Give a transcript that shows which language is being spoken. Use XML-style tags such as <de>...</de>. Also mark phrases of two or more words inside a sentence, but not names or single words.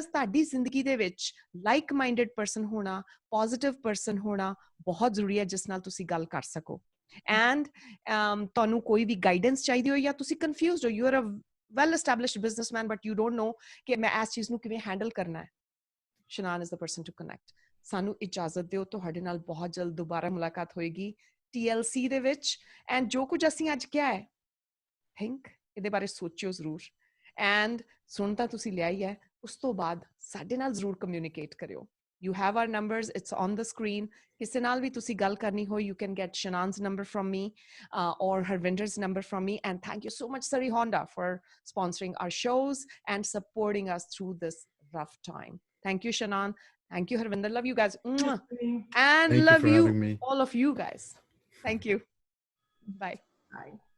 <pa>ਤੁਹਾਡੀ ਜ਼ਿੰਦਗੀ ਦੇ ਵਿੱਚ</pa> <en>like minded person</en> <pa>ਹੋਣਾ</pa> <en>positive person</en> <pa>ਹੋਣਾ ਬਹੁਤ ਜ਼ਰੂਰੀ ਹੈ ਜਿਸ ਨਾਲ ਤੁਸੀਂ ਗੱਲ ਕਰ ਸਕੋ and ਤੁਹਾਨੂੰ ਕੋਈ ਵੀ guidance ਚਾਹੀਦੀ ਹੋ ਜਾਂ ਤੁਸੀਂ confused ਹੋ</pa> <en>you are a well established businessman but you don't</en> <pa>know ਕਿ ਮੈਂ ਇਸ ਚੀਜ਼ ਨੂੰ ਕਿਵੇਂ handle ਕਰਨਾ ਹੈ</pa> <en>Shanaan is the person to connect</en> <pa>ਸਾਨੂੰ ਇਜਾਜ਼ਤ ਦਿਓ ਤੁਹਾਡੇ ਨਾਲ ਬਹੁਤ ਜਲਦ ਦੁਬਾਰਾ ਮੁਲਾਕਾਤ ਹੋਏਗੀ TLC ਦੇ ਵਿੱਚ and ਜੋ ਕੁਝ ਅਸੀਂ ਅੱਜ ਕਿਹਾ ਹੈ think ਇਹਦੇ ਬਾਰੇ ਸੋਚਿਓ ਜ਼ਰੂਰ and ਸੁਣ ਤਾਂ ਤੁਸੀਂ ਲਿਆ ਹੀ ਹੈ ਉਸ ਤੋਂ ਬਾਅਦ ਸਾਡੇ ਨਾਲ ਜ਼ਰੂਰ ਕਮਿਊਨੀਕੇਟ ਕਰਿਓ</pa> <en>you have our numbers it's on the screen</en> <pa>ਕਿਸੇ ਨਾਲ ਵੀ ਤੁਸੀਂ ਗੱਲ ਕਰਨੀ ਹੋ</pa> <en>you can get Shanaan's number from me or Harvinder's number from me and thank you so much Sari Honda for sponsoring our shows and supporting us through this rough time thank you Shanaan thank you Harvinder love you guys and love you all of you guys thank you bye</en>